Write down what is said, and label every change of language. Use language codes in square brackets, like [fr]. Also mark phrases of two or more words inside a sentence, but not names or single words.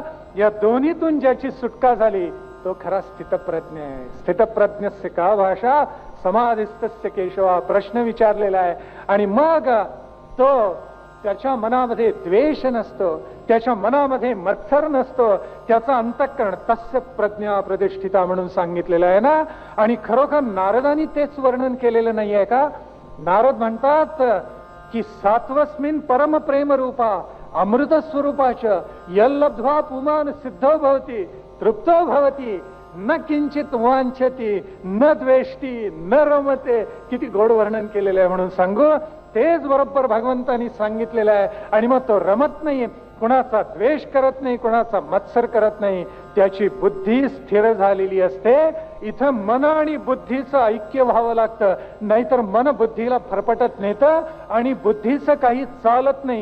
[mr] या दोन्हीतून ज्याची सुटका झाली तो खरा स्थितप्रज्ञ आहे. [sa] स्थितप्रज्ञस्य का भाषा समाधिस्थस्य केशवा, [mr] प्रश्न विचारलेला आहे. आणि मग तो त्याच्या मनामध्ये द्वेष नसतो, त्याच्या मनामध्ये मत्सर नसतो. त्याचा अंतःकरण [sa] तस्य प्रज्ञा प्रतिष्ठिता [mr] म्हणून सांगितलेलं आहे ना. आणि खरोखर नारदांनी तेच वर्णन केलेलं नाहीये का? नारद म्हणतात की [sa] सात्वस्मिन परम प्रेम रूपा अमृत स्वरूपाच यल्लब्ध्वा पुमान सिद्धो भवती तृप्तो भवती न किंचित वांछती न द्वेष्टी न रमते. [mr] किती गोड वर्णन केलेलं आहे म्हणून सांगू. तेच बरोबर भगवंतांनी सांगितलेलं आहे. आणि मग तो रमत नाही, कुणाचा द्वेष करत नाही, कुणाचा मत्सर करत नाही. त्याची बुद्धी स्थिर झालेली असते. इथं मन आणि बुद्धीचं ऐक्य व्हावं लागतं, नाहीतर मन बुद्धीला फरफटत नेतं आणि बुद्धीचं काही चालत नाही.